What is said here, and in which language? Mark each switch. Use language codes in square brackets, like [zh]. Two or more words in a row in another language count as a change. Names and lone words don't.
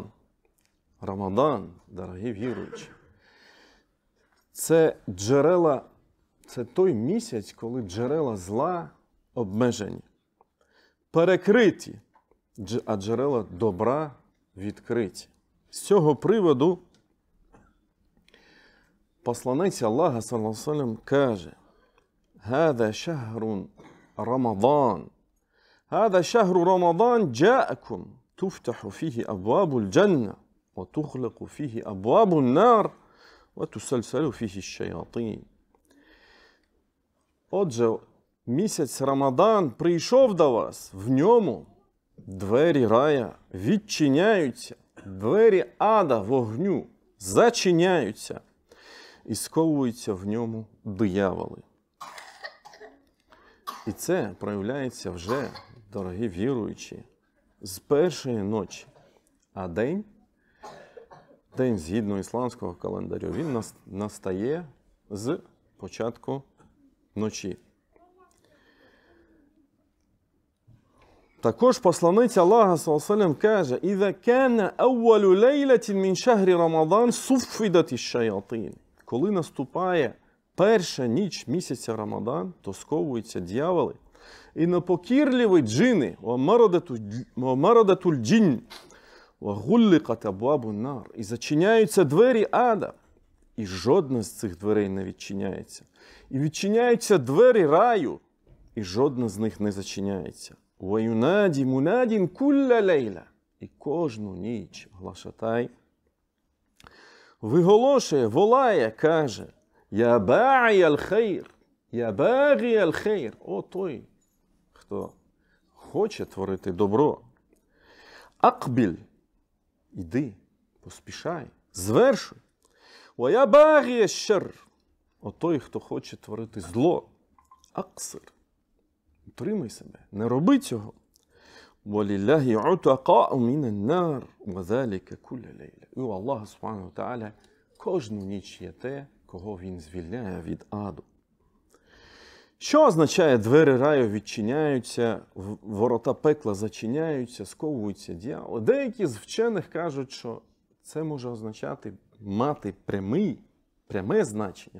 [uk] Рамадан, дорогі віруючі, це той місяць, коли джерела зла обмежені, перекриті, а джерела добра відкриті. З цього приводу посланець Аллаха, [ar] صلى الله عليه وسلم, каже: «هذا شهر رمضان هذا شهر رمضان جاءكم تفتح فيه أبواب الجنة, وتغلق فيه أبواب النار وتسلسل فيه الشياطين». [uk] Отже, місяць Рамадан прийшов до вас, в ньому двері рая відчиняються, двері ада, вогню зачиняються і сковуються в ньому дияволи. І це проявляється вже, дорогі віруючі, з першої ночі, а день, згідно ісламського календарю, він настає з початку ночі. Також посланець Аллаха, [ar] صلى الله عليه وسلم, [uk] каже: [ar] «إذا كان أول ليلة من شهر رمضان صفدت الشياطين». [uk] Коли наступає перша ніч місяця Рамадан, то сковуються дьяволи, і непокірливі джини, [ar] ومردة الجن, وَغُلِّقَتْ أَبْوَابُ النَّارِ. [uk] І зачиняються двері ада. І жодна з цих дверей не відчиняється. І відчиняються двері раю. І жодна з них не зачиняється. [ar] وَيُنَادِ مُنَادٍ كُلَّ لَيْلَةٍ. [uk] І кожну ніч глашатай виголошує, волає, каже: [ar] «يا باغي الخير يا باغي الخير». [uk] О той, хто хоче творити добро. Акбіль. Іди, поспішай, звершуй. [ar] «وباغي الشر». [uk] О той, хто хоче творити зло. Аксир. Утримай себе, не роби цього. [ar] «ولله عتقاء من النار وذلك كل ليلة». [uk] І у Аллаха [ar] سبحانه وتعالى [uk] кожну ніч є те, кого він звільняє від аду. Що означає двері раю відчиняються, ворота пекла зачиняються, сковуються дьяволи? Деякі з вчених кажуть, що це може означати мати пряме значення.